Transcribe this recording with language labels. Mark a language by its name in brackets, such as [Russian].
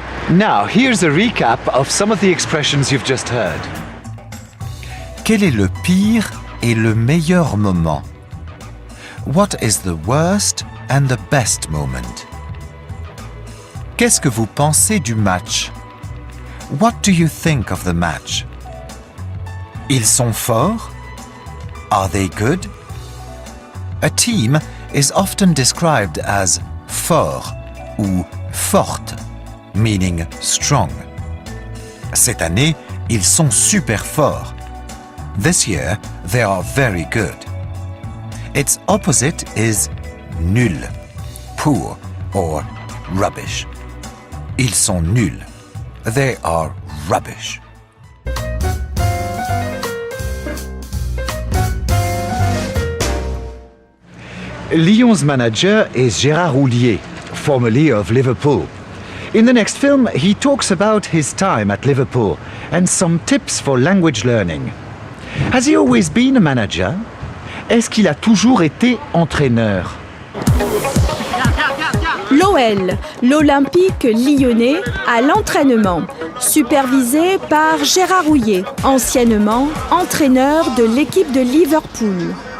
[English] Now, here's a recap of some of the expressions you've just heard. [French] Quel est le pire et le meilleur moment? [English] What is the worst and the best moment? [French] Qu'est-ce que vous pensez du match? [English] What do you think of the match? [French] Ils sont forts? [English] Are they good? A team is often described as fort ou forte, meaning strong. [French] Cette année, ils sont super forts. [English] This year, they are very good. Its opposite is nul, poor or rubbish. [French] Ils sont nuls. [English] They are rubbish. Lyon's manager is Gérard Houllier, formerly of Liverpool. In the next film, he talks about his time at Liverpool and some tips for language learning. Has he always been a manager? [French] Est-ce qu'il a toujours été entraîneur? L'OL, l'Olympique lyonnais, à l'entraînement, supervisé par Gérard Houllier, anciennement entraîneur de l'équipe de Liverpool.